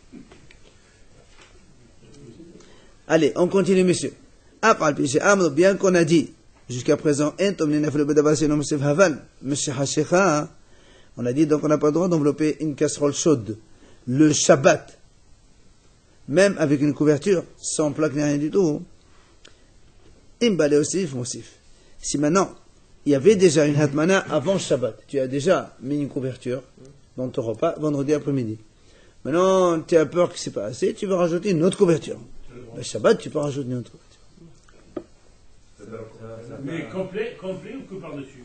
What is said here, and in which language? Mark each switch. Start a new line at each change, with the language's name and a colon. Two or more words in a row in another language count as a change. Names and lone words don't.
French: Allez, on continue, monsieur. Amro, bien qu'on a dit jusqu'à présent, on a dit donc on n'a pas le droit d'envelopper une casserole chaude le Shabbat, même avec une couverture, sans plaque ni rien du tout. Imbale osif, mosif. Si maintenant, il y avait déjà une hatmana avant Shabbat, tu as déjà mis une couverture dans ton repas vendredi après-midi. Maintenant, tu as peur que c'est pas assez, tu vas rajouter une autre couverture. Le Shabbat, tu peux rajouter une autre couverture. Mais complet ou que par-dessus?